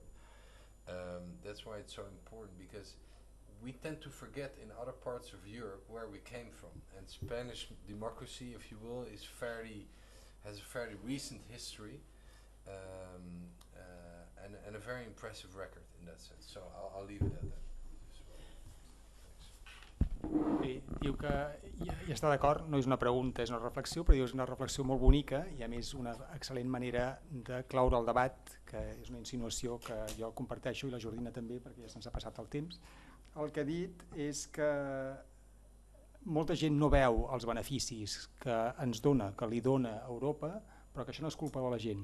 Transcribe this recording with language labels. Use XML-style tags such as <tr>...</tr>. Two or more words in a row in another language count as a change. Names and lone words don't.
<en>That's why it's so important, because we tend to forget in other parts of Europe where we came from, and Spanish democracy, if you will, has a fairly recent history and a very impressive record in that sense. So I'll leave it at that.</en> <ca>Bé, diu que hi està d'acord, no és una pregunta, és una reflexió, però diu és una reflexió molt bonica i a més una excel·lent manera de cloure el debat, que és una insinuació que jo comparteixo i la Jordina també, perquè ja se'ns ha passat el temps. El que ha dit és que molta gent no veu els beneficis que ens dona, que li dona Europa, però que això no és culpa de la gent.</ca>